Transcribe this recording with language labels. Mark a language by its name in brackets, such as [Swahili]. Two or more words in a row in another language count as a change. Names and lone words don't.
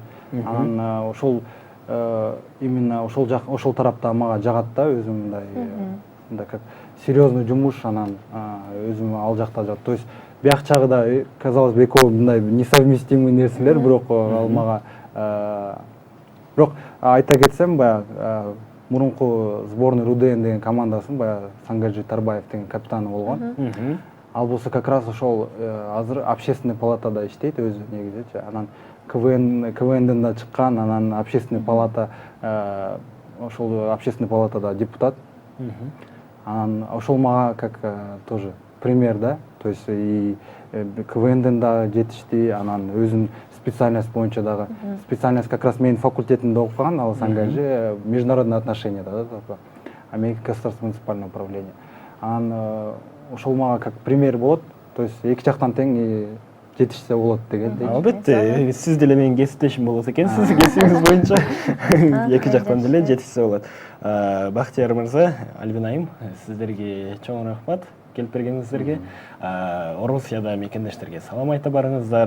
[Kyrgyz] Анан ошол именно ошол тарапта мага жагат да, өзүм мындай [Russian] как серьезный [Kyrgyz] жумуш, анан өзүм ал жакта жагат. [Russian] То есть [Kyrgyz] бияк жагы да [Russian] казалось бы [Kyrgyz] экөө мындай несовместимый нерселер, бирок ал мага бирок айта кетсем, баягы мурунку сборный РУДН деген командасын баягы Сангажи Тарбаев деген капитаны болгон. Ал болсо [Russian] как раз [Kyrgyz] ошол азыр общественный палатада иштейт өзү негизичи. Анан КВНден да чыккан, анан общественный палата ошол общественный палатада депутат. Анан ошол мага [Russian] как тоже [Kyrgyz] пример, да. [Russian] То есть и [Kyrgyz] КВНден да жетишти, анан өзүнүн специальность боюнча дагы. Специальность [Russian] как раз [Kyrgyz] менин факультетимде окуган, ал Сангажи [Russian] международные отношения [Kyrgyz] да, Америка [Russian] государственное муниципальное управление. [Kyrgyz] Анан ошол мага как пример болот. [Russian] То есть [Kyrgyz] эки жактан тең жетишсе болот дегендей. Албетте, сиз деле менин кесиптешим болот экенсиз, кесибиңиз боюнча эки жактан деле жетишсе болот. Бактияр мырза, Альбина айым, сиздерге чоң рахмат келип бергениңиздерге. Орусияда мекендештерге салам айта барыңыздар.